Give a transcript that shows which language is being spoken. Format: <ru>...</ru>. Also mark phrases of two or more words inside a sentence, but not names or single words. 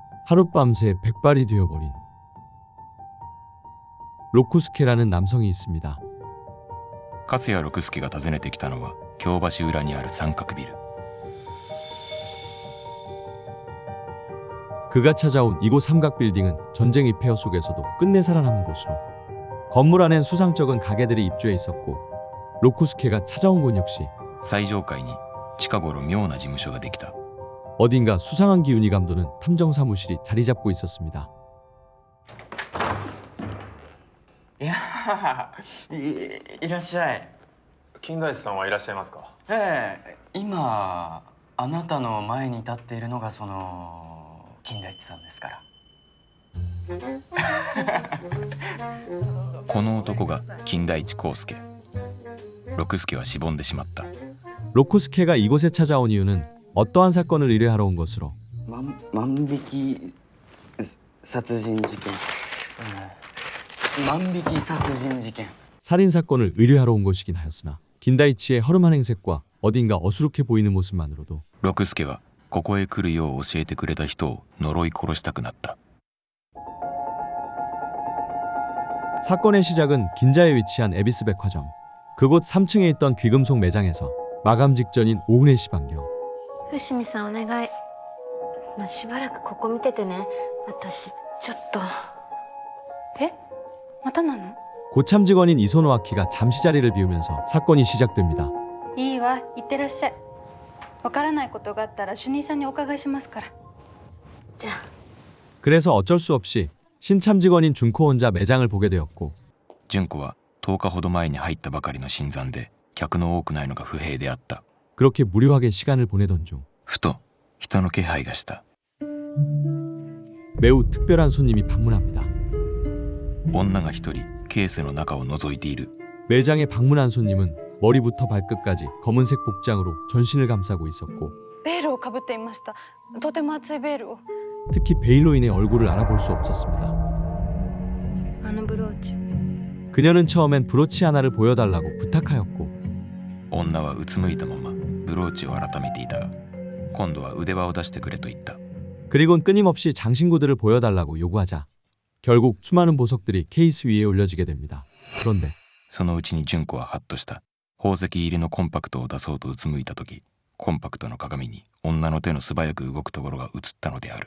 <ko>하룻밤새 백발이 되어버린 로쿠스케라는 남성이 있습니다.</ko> <ja>勝谷六輔が訪ねてきたのは京橋裏にある三角ビル。</ja> <ko>그가 찾아온 이곳 삼각빌딩은 전쟁의 폐허 속에서도 끝내 살아남은 곳으로 건물 안엔 수상쩍은 가게들이 입주해 있었고 로쿠스케가 찾아온 곳 역시</ko> <ja>最上階に近頃妙な事務所ができた。</ja> <ko>어딘가 수상한 기운이 감도는 탐정 사무실이 자리 잡고 있었습니다.</ko> <ja>いやいらっしゃい。金田一さんはいらっしゃいますか？今あなたの前に立っているのがその金田一さんですから。この男が金田一耕助。六助はしぼんでしまった。</ja> <ko>로쿠스케가 이곳에 찾아온 이유는 어떠한 사건을 의뢰하러 온 것으로</ko> <ja>万引き殺人事件。万引き殺人事件。</ja> <ko>살인사건을 의뢰하러 온 것이긴 하였으나 긴다이치의 허름한 행색과 어딘가 어수룩해 보이는 모습만으로도</ko> <ja>六助はここへ来るよう教えてくれた人を呪い殺したくなった。</ja> <ko>사건의 시작은 긴자에 위치한 에비스 백화점. 그곳 3층에 있던 귀금속 매장에서 마감 직전인 오후 4시 반경</ko> <ja>伏見さんお願い、しばらくここ見ててね。私ちょっと。え、またなの？</ja> <ko>고참 직원인 이소노 아키가 잠시 자리를 비우면서 사건이 시작됩니다.</ko> <ja>いいわ、いってらっしゃい。わからないことがあったら主任さんにお伺いしますから。じゃあ。</ja> <ko>그래서 어쩔 수 없이 신참 직원인 준코 혼자 매장을 보게 되었고</ko> <ja>純子は10日ほど前に入ったばかりの新参で客の多くないのが不平であった。</ja> <ko>그렇게 무료하게 시간을 보내던 중</ko> <ja>ふと人の気配がした。</ja> <ko>매우 특별한 손님이 방문합니다.</ko> <ja>女が一人ケースの中を覗いている。</ja> <ko>매장에 방문한 손님은 머리부터 발끝까지 검은색 복장으로 전신을 감싸고 있었고</ko> <ja>ベールをかぶっていました。とても厚いベールを。</ja> <ko>특히 베일로 인해 얼굴을 알아볼 수 없었습니다.</ko> <ja>あのブローチ。</ja> <ko>그녀는 처음엔 브로치 하나를 보여달라고 부탁하였고</ko> <ja>女はうつむいたままブローチを改めていたが、今度は腕輪を出してくれと言った。</ja> <ko>그리곤 끊임없이 장신구들을 보여달라고 요구하자 결국 수많은 보석들이 케이스 위에 올려지게 됩니다. 그런데</ko> <ja>そのうちに純子はハッとした。宝石入りのコンパクトを出そうとうつむいた時、コンパクトの鏡に女の手の素早く動くところが映ったのである。</ja>